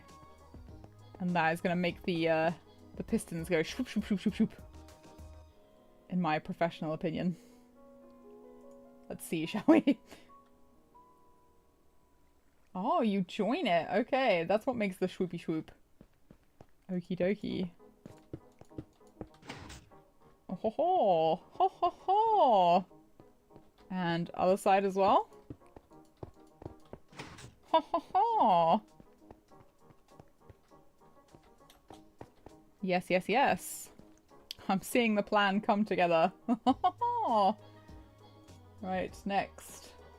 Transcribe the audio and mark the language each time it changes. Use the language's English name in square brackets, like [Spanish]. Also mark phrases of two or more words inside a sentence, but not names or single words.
[English] And that is gonna make the pistons go shoop shoop shoop shoop shoop. In my professional opinion. Let's see, shall we? Oh, you join it. Okay, that's what makes the swoopy swoop. Okie dokie. Oh ho ho! Ho ho ho! And other side as well? Ho ho ho! Yes, yes, yes. I'm seeing the plan come together. Right, next.